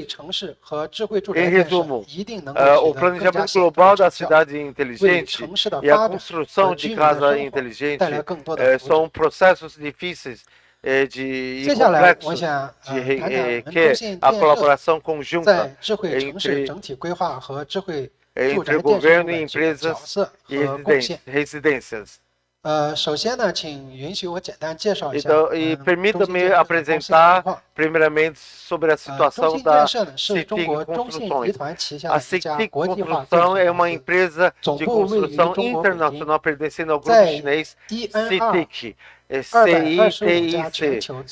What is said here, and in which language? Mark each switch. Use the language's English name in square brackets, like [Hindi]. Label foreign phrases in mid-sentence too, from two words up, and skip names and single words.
[Portuguese] Em resumo, o planejamento global da cidade inteligente e a construção de casa inteligente são processos difíceis e complexos de requer a colaboração conjunta entre o governo e empresas e residências. [Chinese] 首先呢，请允许我简单介绍一下 [Portuguese] Então, e permita-me apresentar primeiramente sobre a situação da CITIC Construções. A CITIC Construção é uma empresa de construção internacional pertencendo ao grupo chinês CITIC. CITIC.